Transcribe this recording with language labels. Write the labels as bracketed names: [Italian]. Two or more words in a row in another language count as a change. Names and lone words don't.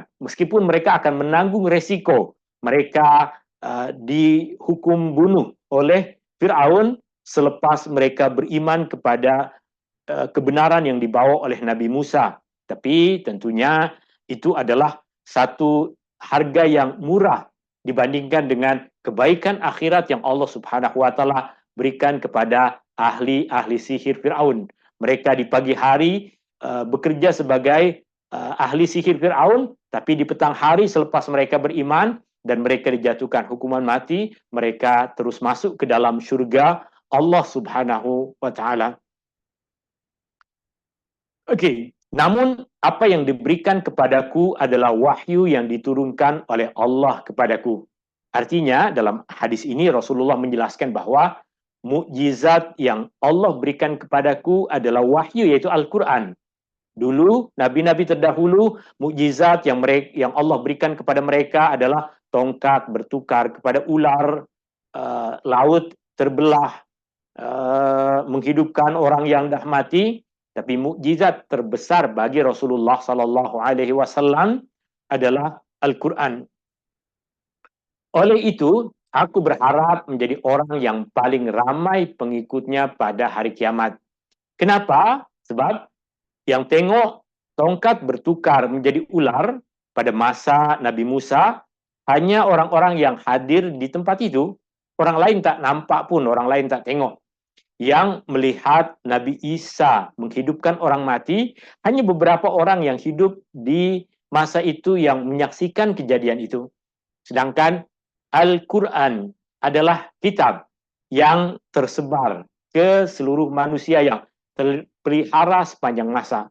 [Malay] Meskipun mereka akan menanggung resiko. Mereka dihukum bunuh oleh Fir'aun selepas mereka beriman kepada kebenaran yang dibawa oleh Nabi Musa. Tapi tentunya itu adalah satu harga yang murah dibandingkan dengan kebaikan akhirat yang [Arabic] الله سبحانه وتعالى [Malay] berikan kepada ahli-ahli sihir Fir'aun. Mereka di pagi hari bekerja sebagai ahli sihir Fir'aun, tapi di petang hari selepas mereka beriman dan mereka dijatuhkan hukuman mati, mereka terus masuk ke dalam syurga [Arabic] الله سبحانه وتعالى. [Malay] Okey, namun apa yang diberikan kepadaku adalah wahyu yang diturunkan oleh Allah kepadaku. Artinya dalam hadis ini Rasulullah menjelaskan bahwa mukjizat yang Allah berikan kepadaku adalah wahyu, yaitu Al-Quran. Dulu nabi-nabi terdahulu mukjizat yang Allah berikan kepada mereka adalah tongkat bertukar kepada ular, laut terbelah, menghidupkan orang yang dah mati. Tapi mukjizat terbesar bagi Rasulullah [Arabic] صلى الله عليه وسلم [Malay] adalah Al-Quran. Oleh itu, aku berharap menjadi orang yang paling ramai pengikutnya pada hari kiamat. Kenapa? Sebab yang tengok tongkat bertukar menjadi ular pada masa Nabi Musa hanya orang-orang yang hadir di tempat itu. Orang lain tak nampak pun, orang lain tak tengok. Yang melihat Nabi Isa menghidupkan orang mati, hanya beberapa orang yang hidup di masa itu yang menyaksikan kejadian itu. Sedangkan Al-Quran adalah kitab yang tersebar ke seluruh manusia yang terpelihara sepanjang masa.